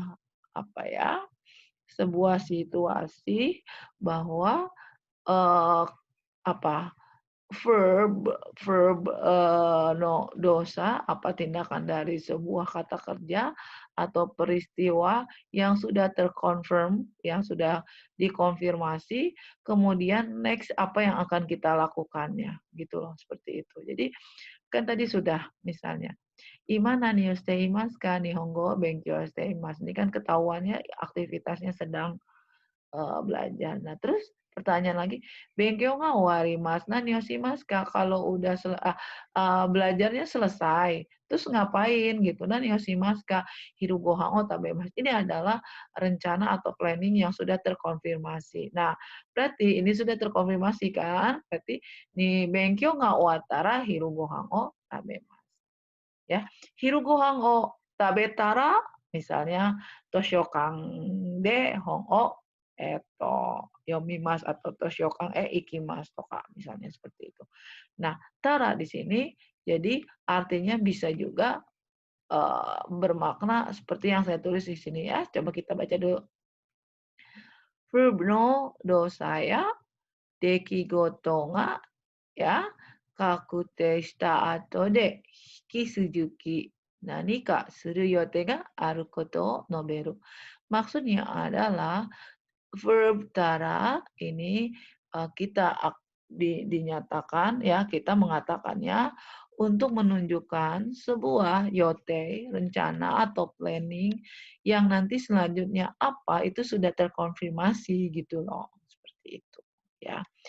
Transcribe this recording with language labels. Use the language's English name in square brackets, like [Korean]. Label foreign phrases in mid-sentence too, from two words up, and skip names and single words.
[Indonesian] apa ya, sebuah situasi bahwa eh, apa [English] Verb verb, [Japanese] の動作, [Indonesian] apa tindakan dari sebuah kata kerja atau peristiwa yang sudah terkonfirm, yang sudah dikonfirmasi, kemudian next apa yang akan kita lakukannya, gitu loh, seperti itu. Jadi, kan tadi sudah misalnya, [Japanese] "今何をしていますか? 日本語を勉強しています." [Indonesian] Ini kan ketahuannya aktivitasnya sedang belajar. Nah, terus pertanyaan lagi, [Japanese] "勉強が終わります、何をしますか?" [Indonesian] Kalau udah belajarnya selesai, terus ngapain gitu, [Japanese] "何をしますか?" "昼ご飯を食べます." [Indonesian] Ini adalah rencana atau planning yang sudah terkonfirmasi. Nah, berarti ini sudah terkonfirmasi kan, berarti nih [Japanese] "勉強が終わったら昼ご飯を食べます." Ya. "昼ご飯を食べたら," misalnya "図書館で本を読みます," atau "図書館へ行きます," [Indonesian] toka, misalnya seperti itu. Nah, tara di sini jadi artinya bisa juga, bermakna seperti yang saya tulis di sini ya. Coba kita baca dulu. Verb [Japanese] の動作 [Indonesian] ya, [Japanese] 出来事が ya, 確定した後で引き続き何かする予定があることを述べる. [Indonesian] Maksudnya adalah verb tara ini, kita dinyatakan ya, kita mengatakannya untuk menunjukkan sebuah yote, rencana atau planning yang nanti selanjutnya apa, itu sudah terkonfirmasi gitu loh, seperti itu, ya.